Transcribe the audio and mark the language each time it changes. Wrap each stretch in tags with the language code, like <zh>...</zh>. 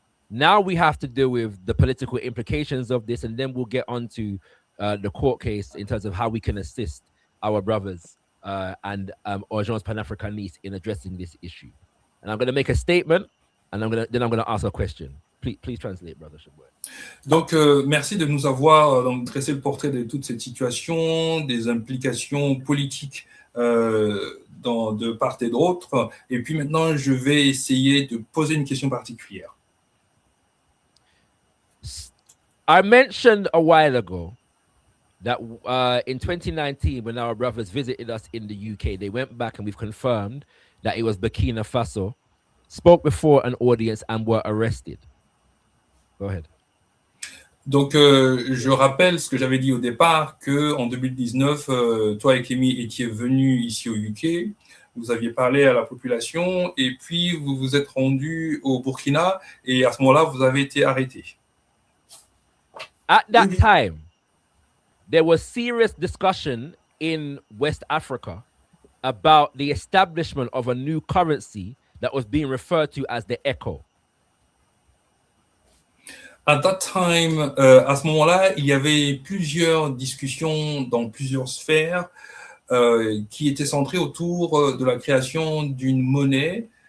<en>Now we have to deal with the political implications of this, and then we'll get on to the court case in terms of how we can assist our brothers and Urgences Panafricanistes in addressing this issue. And I'm going to make a statement, and I'm going to ask a question. Please translate, brother Shabbat.</en> <fr>Donc, merci de nous avoir dressé le portrait de toute cette situation, des implications politiques de part et d'autre. Et puis maintenant, je vais essayer de poser une question particulière.</fr> <en>I mentioned a while ago that in 2019, when our brothers visited us in the UK, they went back and we've confirmed that it was Burkina Faso, spoke before an audience and were arrested. Go ahead.</en> <fr>Donc, je rappelle ce que j'avais dit au départ, qu'en 2019, toi et Kemi étiez venus ici au UK, vous aviez parlé à la population, et puis vous vous êtes rendus au Burkina, et à ce moment-là, vous avez été arrêtés.</fr> <en>At that time, there was serious discussion in West Africa about the establishment of a new currency that was being referred to as the echo. At that time,</en> <fr>à ce moment-là, il y avait plusieurs discussions dans plusieurs sphères qui étaient centrées autour de la création d'une monnaie.</fr>